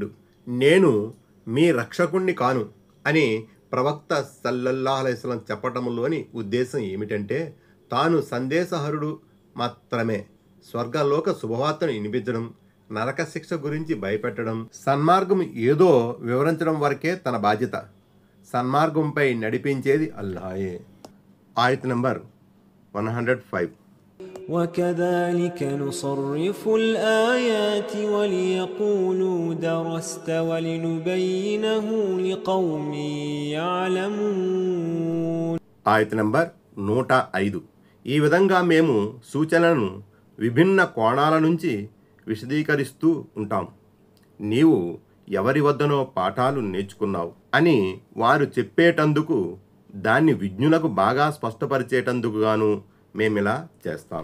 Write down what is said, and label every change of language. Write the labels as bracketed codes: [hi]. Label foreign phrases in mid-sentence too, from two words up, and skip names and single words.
[te] నేను మీ రక్షకుణ్ణి కాను అని ప్రవక్త [ar] صلى الله عليه وسلم [te] చెప్పటంలోని ఉద్దేశం ఏమిటంటే, తాను సందేశహరుడు మాత్రమే. స్వర్గలోక శుభవార్తను వినిపించడం, నరక శిక్ష గురించి భయపెట్టడం, సన్మార్గం ఏదో వివరించడం వరకే తన బాధ్యత. సన్మార్గంపై నడిపించేది అల్లాహే. ఆయత్ నంబర్ 105. [ar] وكذلك نصرف الآيات وليقولوا درست ولنبينه لقوم يعلمون. [te] ఆయత్ నంబర్ 105. ఈ విధంగా మేము సూచనలను విభిన్న కోణాల నుంచి విశదీకరిస్తూ ఉంటాం. నీవు ఎవరి వద్దనో పాఠాలు నేర్చుకున్నావు అని వారు చెప్పేటందుకు, దాన్ని విజ్ఞులకు బాగా స్పష్టపరిచేటందుకుగాను మేమిలా చేస్తాం.